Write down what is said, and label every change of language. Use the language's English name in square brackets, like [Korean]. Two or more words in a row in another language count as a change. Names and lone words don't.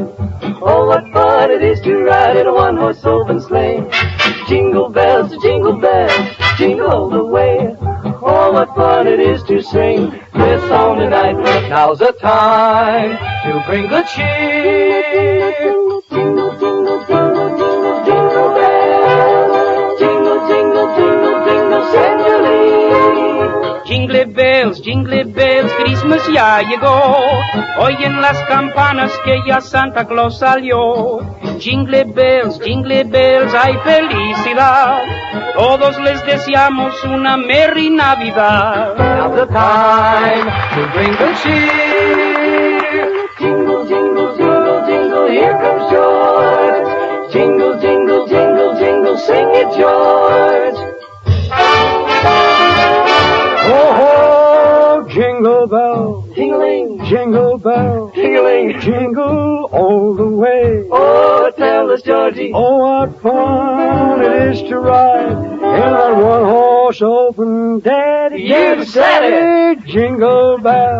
[English] Oh, what fun it is to ride in a one-horse open sleigh. Jingle bells, jingle all the way. Oh, what fun it is to sing this song tonight. Now's the time to bring good cheer. Jingle, jingle, jingle, jingle bells. Jingle, jingle, jingle, jingle, Sanjali. Jingle bells, Christmas [Spanish] ya llegó. Oyen las campanas que ya Santa Claus salió. [English] Jingle bells, [Spanish] hay felicidad. Todos les deseamos una merry Navidad. [English] Now's the time to bring good cheer. Jingle, jingle, jingle, jingle, here comes George. Jingle, jingle, jingle, jingle, sing it, George. Ho, ho, jingle bell, Jingling, jingle bell, jingling, jingle all the way. oh, tell us, Georgie. Oh, what fun it is to ride in that one-horse open daddy. You said it! Jingle bell,